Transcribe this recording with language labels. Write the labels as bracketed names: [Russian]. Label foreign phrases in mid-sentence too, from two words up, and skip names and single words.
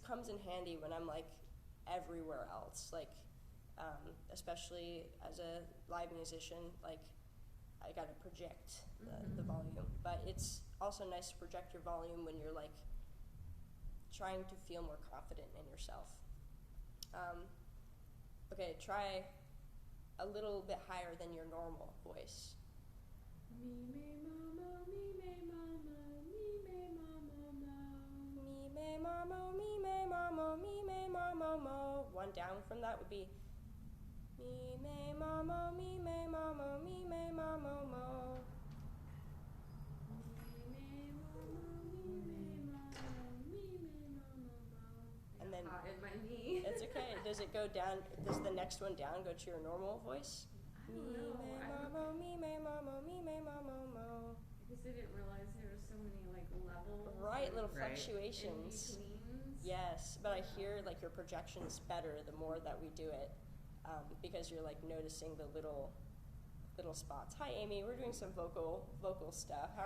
[English] comes in handy when I'm like everywhere else. Like, especially as a live musician, like I gotta project the volume. But it's also nice to project your volume when you're like trying to feel more confident in yourself. Okay, try a little bit higher than your normal voice. Me me ma mo, me me ma mo, me me ma mo mo. Me me ma mo, me me ma mo, me me ma mo mo. One down from that would be me me ma mo, me me ma mo, me me ma mo mo. And then Hot in my knee. it's okay. Does it go down? Does the next one down go to your normal voice? I don't know. Me me ma mo, me me ma mo mo. I guess I didn't realize there were so many like levels. Right, little Right. fluctuations. In betweens. Yes, but I hear like your projection's better the more that we do it, because you're like noticing the little spots. Hi, Amy. We're doing some vocal stuff.